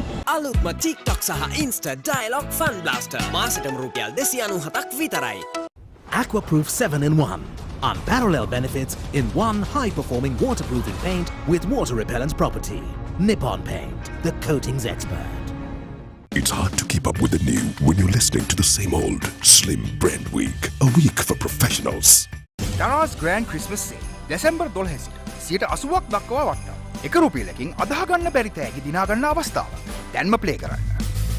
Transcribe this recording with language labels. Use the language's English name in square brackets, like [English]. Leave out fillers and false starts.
[Sinhala] අලුත්ම TikTok සහ Insta Dialog Fun Blaster මාසෙටම රුපියල් 297ක් විතරයි. [English] Aquaproof 7-in-1. Unparalleled benefits in one high-performing waterproofing paint with water repellent property. Nippon Paint, the coatings expert. It's hard to keep up with the new when you're listening to the same old Slim Brand Week, a week for professionals. [Sinhala] Darana's Grand Christmas Sale December 12 සිට 80ක් දක්වා වට්ටම්. එක රුපියලකින් අදහා ගන්න බැරි තෑගි දිනා ගන්න අවස්ථාවක්. දැන්ම play කරන්න.